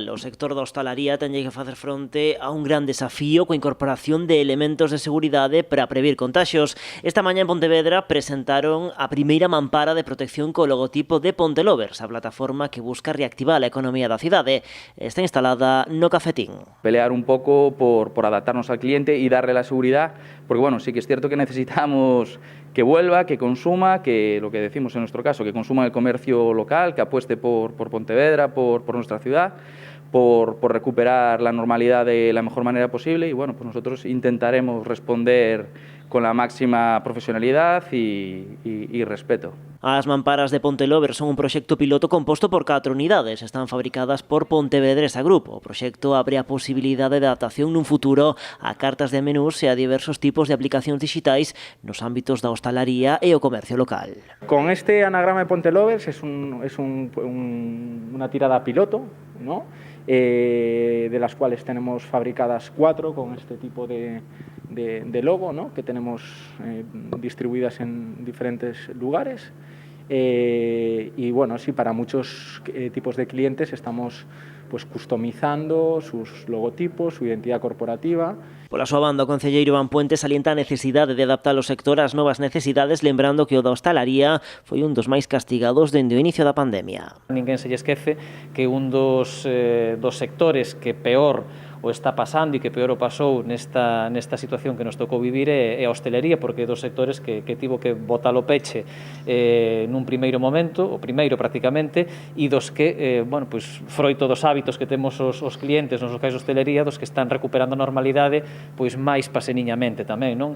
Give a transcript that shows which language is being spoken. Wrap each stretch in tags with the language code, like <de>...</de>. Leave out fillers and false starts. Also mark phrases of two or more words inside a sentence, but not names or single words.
<gl>O sector da hostalaría teñe que facer fronte a un gran desafío coa incorporación de elementos de seguridade para previr contaxios. Esta mañá en Pontevedra presentaron a primeira mampara de protección co logotipo de Pontelovers, a plataforma que busca reactivar a economía da cidade. Está instalada no Cafetín.</gl> <es>Pelear</es> <gl>un pouco</gl> <es>por adaptarnos al cliente y darle la seguridad, porque bueno, sí que es cierto que necesitamos que vuelva, que consuma, que lo que decimos en nuestro caso, que consuma el comercio local, que apueste por Pontevedra, por nuestra ciudad, por recuperar la normalidad de la mejor manera posible y bueno, pues nosotros intentaremos responder con la máxima profesionalidad y respeto.</es> <gl>As mamparas de Pontelovers son un proxecto piloto composto por 4 unidades. Están fabricadas por Pontevedresa Group. O proxecto abre a posibilidade de adaptación nun futuro a cartas de menús e a diversos tipos de aplicacións digitais nos ámbitos da hostalaría e o comercio local.</gl> <es>Con este anagrama de Pontelovers es una tirada piloto, ¿no? De las cuales tenemos fabricadas 4 con este tipo de logo, ¿no? Que tenemos distribuidas en diferentes lugares y bueno, sí, para muchos tipos de clientes estamos pues customizando sus logotipos, su identidad corporativa.</es> <gl>Pola súa banda, o concelleiro Iván Puente salienta a necesidade de adaptar o sector ás novas necesidades, lembrando que o da hostalaría foi un dos máis castigados dende o inicio da pandemia. Ninguén se lle esquece que un dos sectores que peor o está pasando e que peor o pasou nesta situación que nos tocou vivir é a hostelería, porque é dos sectores que tivo que botar o peche nun primeiro momento, o primeiro prácticamente, e dos que, bueno, pois, froito dos hábitos que temos os clientes nos locais de hostelería, dos que están recuperando a normalidade, pois máis paseniñamente tamén, non?</gl>